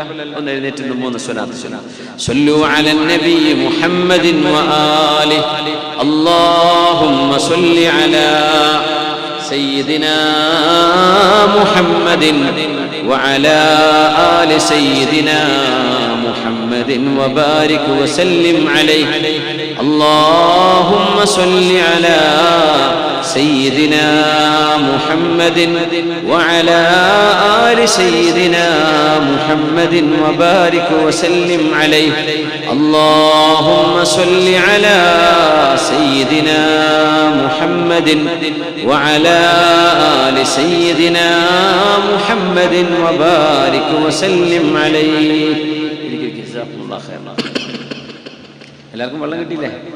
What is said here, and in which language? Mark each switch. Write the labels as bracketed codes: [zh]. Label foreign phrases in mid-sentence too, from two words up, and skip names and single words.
[ml] ഒന്ന് എഴുന്നേറ്റ് 3 സ്വലാത്ത് ചൊല്ലാം. [ar] صلوا على النبي محمد وآله اللهم صل على سيدنا محمد وعلى آل سيدنا محمد وبارك وسلم عليه اللهم صل على سيدنا محمد وعلى آل سيدنا محمد وبارك وسلم عليه اللهم صل على سيدنا محمد وعلى آل سيدنا محمد وبارك وسلم عليه. جزاكم الله خير. [ml] എല്ലാവർക്കും വെള്ളം കിട്ടിയില്ലേ?